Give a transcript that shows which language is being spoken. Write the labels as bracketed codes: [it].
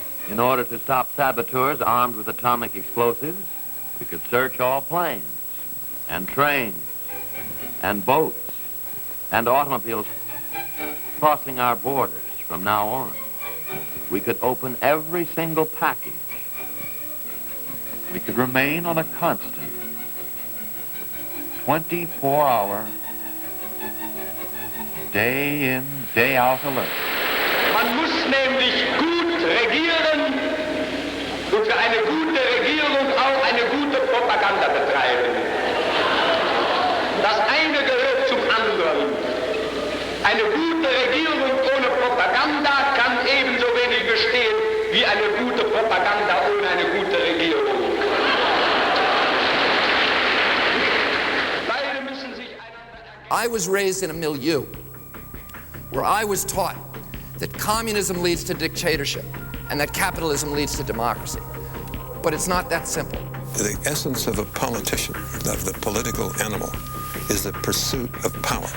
[en] In order to stop saboteurs armed with atomic explosives, we could search all planes and trains and boats and automobiles crossing our borders from now on. We could open every single package. We could remain on a constant 24-hour, day in, day out alert. [de] Man muss nämlich gut regieren und für eine gute Regierung auch eine gute Propaganda betreiben. Das eine gehört zum anderen. Eine gute Regierung ohne Propaganda kann ebenso wenig bestehen wie eine gute Propaganda ohne eine gute Regierung. Beide müssen sich [en] I was raised in a milieu where I was taught that communism leads to dictatorship and that capitalism leads to democracy. But it's not that simple. The essence of a politician, of the political animal, is the pursuit of power.